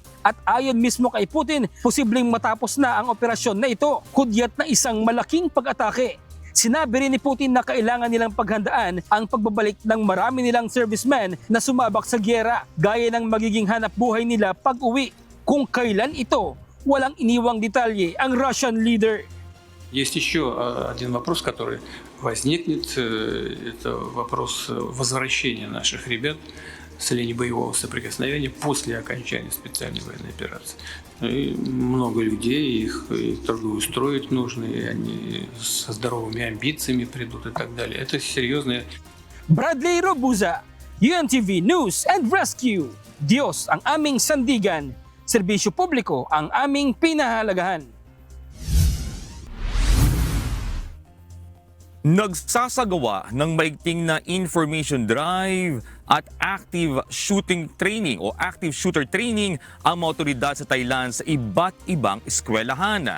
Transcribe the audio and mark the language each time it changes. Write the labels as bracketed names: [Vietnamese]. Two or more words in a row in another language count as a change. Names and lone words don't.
[Filipino] At ayon mismo kay Putin, posibleng matapos na ang operasyon na ito, kudyat na isang malaking pag-atake. Sinabi rin ni Putin na kailangan nilang paghandaan ang pagbabalik ng marami nilang servicemen na sumabak sa gyera gaya ng magiging hanap buhay nila pag-uwi. Kung kailan ito, walang iniwang detalye ang [English] Russian leader. [Russian] Есть еще один вопрос, который возникнет. Это вопрос возвращения наших ребят с линии боевого соприкосновения после окончания специальной военной операции. И много людей, их трудоустроить нужно, и они со здоровыми амбициями придут и так далее. Это серьезное. [Filipino] Bradley Robuza, UNTV News and Rescue. Diyos ang aming sandigan, serbisyo publiko ang aming pinahalagahan. Nagsasagawa ng maigting na [English] information drive [Filipino] at [English] active shooting training [Filipino] o [English] active shooter training [Filipino] ang mga otoridad sa Thailand sa iba't ibang eskwelahan.